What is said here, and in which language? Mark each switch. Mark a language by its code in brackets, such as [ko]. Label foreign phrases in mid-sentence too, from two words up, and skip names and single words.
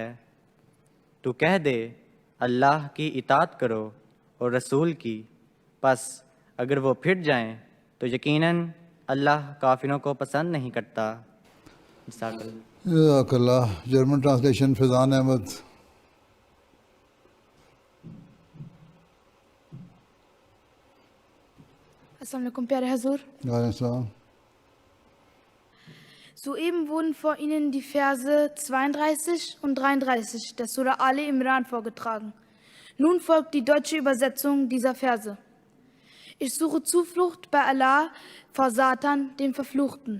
[ur] تو کہہ دے اللہ کی اطاعت کرو اور رسول کی، پس اگر وہ پھٹ جائیں تو یقیناً اللہ کافروں کو پسند نہیں کرتا. [ar] جزاک اللہ. [en] German translation [ur] فیضان احمد. [ar] السلام علیکم [ur] پیارے حضور. [ar] وعلیکم السلام. [de] Soeben wurden vor Ihnen die Verse 32 und 33 der Surah Ali Imran vorgetragen. Nun folgt die deutsche Übersetzung dieser Verse. Ich suche Zuflucht bei Allah vor Satan, dem Verfluchten.